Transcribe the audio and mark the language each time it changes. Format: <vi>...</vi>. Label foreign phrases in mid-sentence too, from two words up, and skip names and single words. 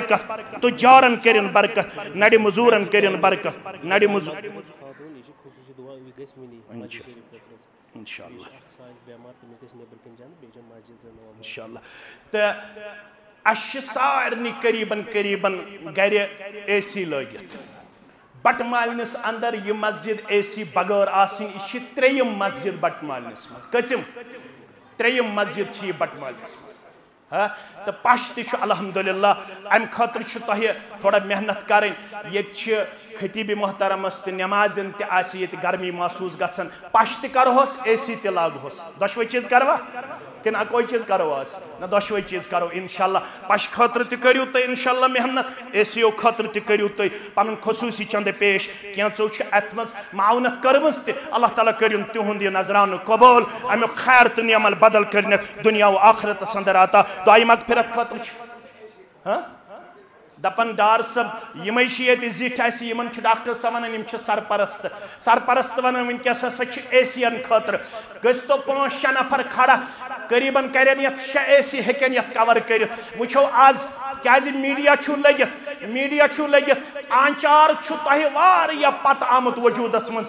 <ks>برکت نڑِ مزورن کٔرِنۍ برکت نڑِ مزور انشاءاللہ تہٕ اَسہِ چھِ سارنٕے قریباً گرِ اے سی لٲگِتھ بٹہٕ مالنِس اندر یہ مسجد اے سی بغٲر آسٕنۍ یہِ چھِ ترٛیٚیِم مسجد بٹہٕ مالنِس منٛز کٔژِم ترٛیٚیِم مسجد چھِ یہِ بٹہٕ مالنِس منٛز تو پش تہ الحمدللہ ام خاطر تہ</ks> <ur>تھوڑا محنت کریں</ur> <ks>یہ خطیب محترمس تہ نماز دن تہ آسی یہ گرمی محسوس گژھان پش تہ کرہوس اے سی تہ لاگہوس دشوے چیز کروا کن اکوئی چیز کرو آس نہ دشوے چیز کرو انشاءاللہ پش خاطر تہ کریو تہ انشاءاللہ محنت اے سی او خاطر تہ کریو تہ پنن خصوصی چند پیش کینچو چھ ات مز معاونت کرمز تہ اللہ تعالیٰ کریون تہند یہ نظرانہ قبول امیک خیر تہ نعمل بدل کرنے دنیا و آخرت اندر آتا دعائی مغفرت خاطر چھ دپن ڈار صاحب یمے یہ زٹھ اس یمن ڈاکٹر صاحب ونان یم سرپرست ونان ونکس ہسا اے سی ان خاطر گژھتو 5-6 نفر کھڑا قریباً کرن یت 6 اے سی ہیکن یت کور کرت وچھو آز کیازِ میڈیا چھو لگت آنچار چھو تہ واریاہ پتہ آمت وجودس من</ks>